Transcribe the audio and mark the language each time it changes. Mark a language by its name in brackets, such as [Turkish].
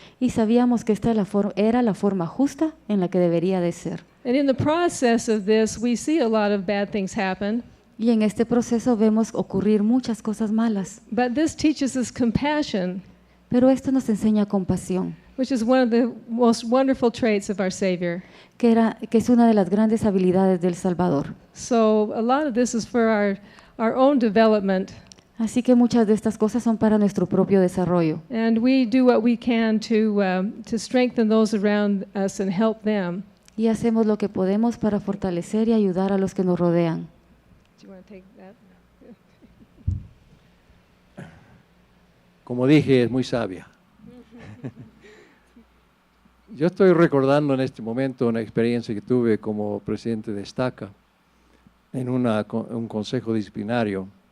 [Spanish] Y sabíamos que esta era la forma justa en la que debería de ser. [English] And in the process of this, we see a lot of bad things happen. [Spanish] Y en este proceso vemos ocurrir muchas cosas malas. [English] But this teaches us compassion, [Spanish] Pero esto nos enseña compasión, [English] which is one of the most wonderful traits of our Savior. [Spanish] que es una de las grandes habilidades del Salvador. [English] So a lot of this is for our own development, [Spanish] Así que muchas de estas cosas son para nuestro propio desarrollo. [English] and we do what we can to strengthen those around us and help them. [Spanish] Y hacemos lo que podemos para fortalecer y ayudar a los que nos rodean. [English] Do you want to take that? [Spanish] Como dije, es muy sabia. Yo estoy recordando en este momento una experiencia que tuve como presidente de Estaca en un consejo disciplinario.